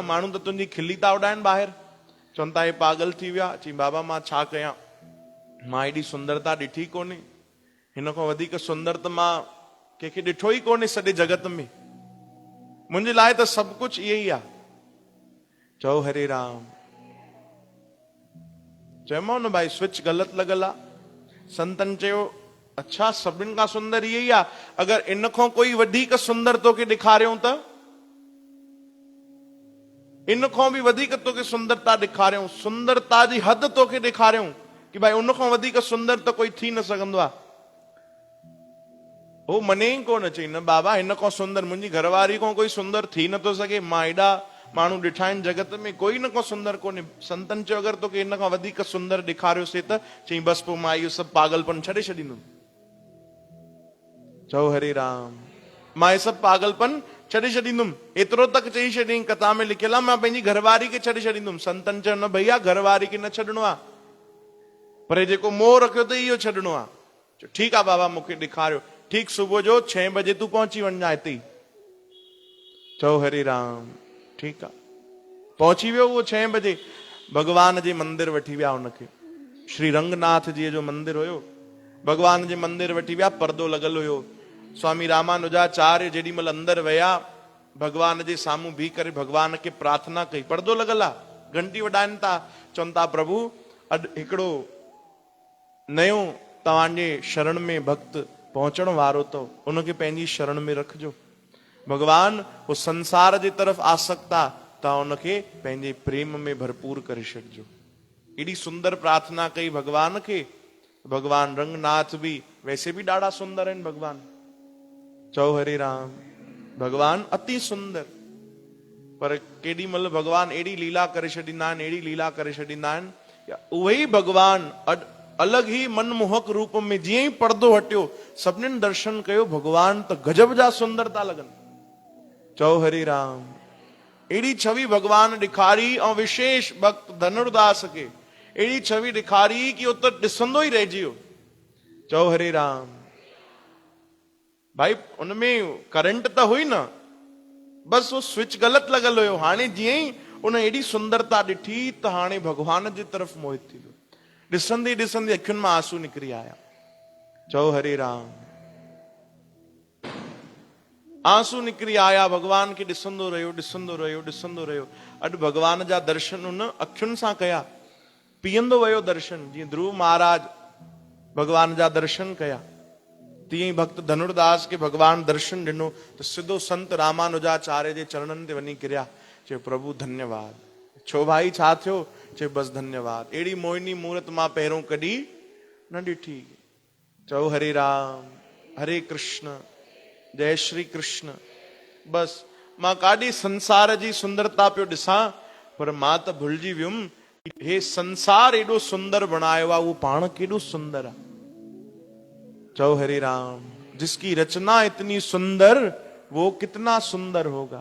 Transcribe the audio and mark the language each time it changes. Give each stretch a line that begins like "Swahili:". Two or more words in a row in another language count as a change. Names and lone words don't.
Sindhi: माण्हू त तुंहिंजी खिली था उॾाइनि ॿाहिरि, चवनि था हे पागल थी वियो आहे। चई बाबा मां छा कयां, मां एॾी सुंदरता ॾिठी कोन्हे, हिन खां वधीक सुंदर त मां कंहिंखे ॾिठो ई कोन्हे सॼे जगत में, मुंहिंजे लाइ त सभु कुझु इहो ई आहे। चओ हरे राम। चयोमांव न भाई स्विच ग़लति लॻल आहे। संतन चयो अच्छा सभिनि खां सुंदर इहो ई आहे, अगरि इन खां कोई वधीक सुंदर तोखे ॾेखारियूं त, इन खां बि वधीक तोखे सुंदरता ॾेखारियूं, सुंदरता जी हद तोखे ॾेखारियूं कि भाई उन खां वधीक सुंदर त कोई थी न सघंदो आहे। हो मने ई कोन। चई न बाबा हिन खां सुंदर मुंहिंजी घरवारी खां कोई सुंदर थी नथो सघे, मां एॾा माण्हू ॾिठा आहिनि जगत में, कोई इन खां सुंदर कोन्हे। संतन चयो अगरि तोखे इन खां वधीक सुंदर ॾेखारियोसीं त, चई बसि पोइ मां इहो सभु पागलपन छॾे छॾींदुमि। चओ हरे राम। मां इहे सभु पागलपन छॾे छॾींदुमि, एतिरो तक चई छॾियईं, कथा में लिखियल आहे, मां पंहिंजी घरवारी खे छॾे छॾींदुमि। संतन चयो न भैया घरवारी खे न छॾिणो आहे, पर जेको मोह रखियो त इहो छॾिणो आहे। चयो ठीकु आहे बाबा मूंखे ॾेखारियो। ठीकु सुबुह जो 6 बजे तूं पहुची वञा हिते ई। चओ हरे राम। ठीकु आहे, पहुची वियो उहो 6 बजे, भगवान जे मंदिर वठी विया हुनखे। श्री रंगनाथ जी जो मंदिर हुयो, भगवान जे मंदिर वठी विया, पर्दो लॻल हुयो। स्वामी रामानुजाचार्य जेॾी महिल अंदरि विया, भगवान जे साम्हूं बीह करे भगवान खे प्रार्थना कई। पर्दो लॻल आहे, घंटी वॾाइनि था, चवनि था प्रभु अॼु हिकिड़ो नयो तव्हांजे शरण में भक्त पहुचण वारो अथव, उनखे पंहिंजी शरण में रखिजो। भगवान वो संसार जे तरफ़ आसक्त आहे, तव्हां उनखे पंहिंजे प्रेम में भरपूर करे छॾिजो। एॾी सुंदर प्रार्थना कई भगवान खे। भगवान रंगनाथ बि वैसे बि ॾाढा सुंदर आहिनि भगवान। चओ हरे राम। भगवान अति सुंदर, पर केॾी महिल भगवान एॾी लीला करे छॾींदा आहिनि, एॾी लीला करे छॾींदा आहिनि, उहे ई भगवान अलॻि ई मनमोहक रूप में जीअं ई पर्दो हटियो, सभिनीनि दर्शन कयो, भगवान त गजब जा सुंदर था लॻनि। चओ हरे राम। अहिड़ी छवि भगवान ॾेखारी, ऐं विशेष भक्त धनुरदास खे अहिड़ी छवि ॾेखारी कि उहो त ॾिसंदो ई रहिजी वियो। चओ हरे राम। भाई उनमें करंट त हुई न, बसि वो स्विच ग़लति लॻल हुयो। हाणे जीअं ई उन एडी सुंदरता ॾिठी त हाणे भगवान जी तरफ़ मोहित थी वियो। ॾिसंदे ॾिसंदे अखियुनि मां आंसू निकिरी आया। चओ हरे राम। आंसू निकिरी आया, भगवान खे ॾिसंदो रहियो, ॾिसंदो रहियो, ॾिसंदो रहियो। अॼु भगवान जा दर्शन उन अखियुनि सां कया। पीअंदो वियो दर्शन। जीअं ध्रुव महाराज भगवान जा दर्शन कया, तीअं भक्त धनुर्दास के भगवान दर्शन ॾिनो त सिधो संत रामानुजाचार्य जे चरणनि ते वञी किरिया। चयो प्रभु धन्यवाद। छो भाई छा थियो? चयो बस धन्यवाद। अहिड़ी मोहिनी मूरत मां पहिरों कॾहिं न ॾिठी। चओ हरे राम, हरे कृष्ण, जय श्री कृष्ण। बस मां काॾे संसार जी सुंदरता पियो ॾिसां, पर मां त भुलिजी वियुमि हे संसार एॾो सुंदर बणायो आहे, उहो पाण केॾो सुंदर आहे। चओ हरे राम।
Hindi: जिसकी रचना इतनी सुंदर वो कितना सुंदर होगा।